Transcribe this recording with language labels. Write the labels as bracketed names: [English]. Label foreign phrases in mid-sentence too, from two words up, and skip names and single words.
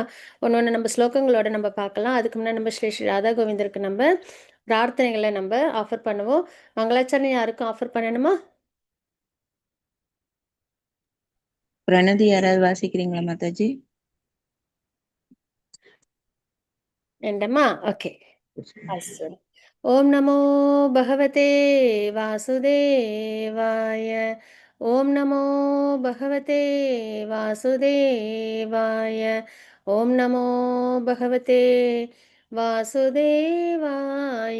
[Tamil] ஒண்ணு ஒண்ணு நம்ம ஸ்லோகங்களோட நம்ம பார்க்கலாம். அதுக்கு முன்னாடி நம்ம ஸ்ரீ ஸ்ரீ ராதா கோவிந்தருக்கு நம்ம பிரார்த்தனைகள நம்ம ஆஃபர் பண்ணுவோம். மங்களாச்சரணை யாருக்கும் ஆஃபர் பண்ணணுமா? பிரணதி யாராவது வாசிக்கிறீங்களா மாதாஜி? வேண்டாமா? ஓகே. [Sanskrit] अस्तु। ॐ नमो भगवते वासुदेवाय। ॐ नमो भगवते वासुदेवाय। ॐ नमो भगवते वासुदेवाय।